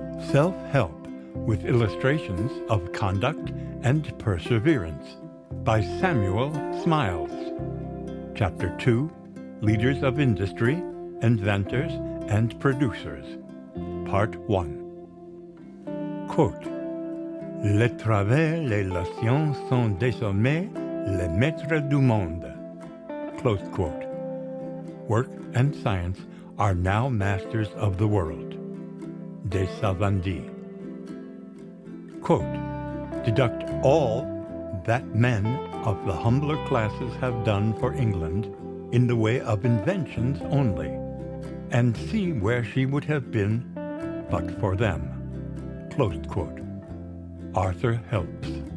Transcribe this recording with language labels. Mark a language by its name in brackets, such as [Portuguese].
[English] Self-Help with Illustrations of Conduct and Perseverance by Samuel Smiles. Chapter 2, Leaders of Industry, Inventors, and Producers. Part 1. Quote, [French] Les travaux et la science sont désormais les maîtres du monde. [English] Close quote. Work and science are now masters of the world. De Savandi. Quote, deduct all that men of the humbler classes have done for England in the way of inventions only, and see where she would have been but for them. Close quote. Arthur Helps.